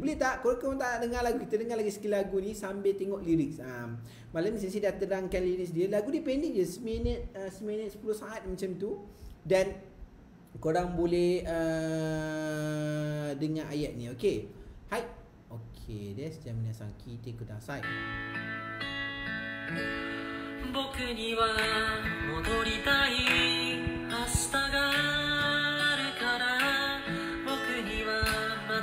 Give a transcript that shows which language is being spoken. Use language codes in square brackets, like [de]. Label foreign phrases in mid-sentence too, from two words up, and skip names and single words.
[ms] Boleh tak? Korang tak dengar lagu, kita dengar lagi sekali lagu ni sambil tengok lirik. Malam ni Sensei dah terangkan lirik dia. Lagu dia pendek je, seminit 10 saat macam tu. Dan korang boleh dengar ayat ni. Okay. Hai. Okay, desu. [ja] じゃ 皆さん 聞いて ください. 僕には戻りたい明日があるから僕にはま